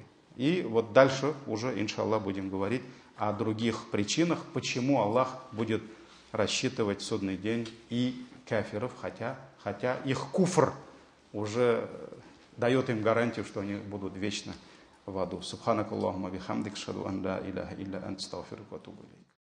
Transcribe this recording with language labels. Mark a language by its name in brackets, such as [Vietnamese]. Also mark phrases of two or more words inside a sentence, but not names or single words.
[Russian] И вот дальше уже, иншаллах, будем говорить о других причинах, почему Аллах будет рассчитывать в судный день и кафиров, хотя их куфр уже дает им гарантию, что они будут вечно в аду. [Arabic] سبحانك اللهم وبحمدك، أشهد أن لا إله إلا أنت، أستغفرك وأتوب إليك.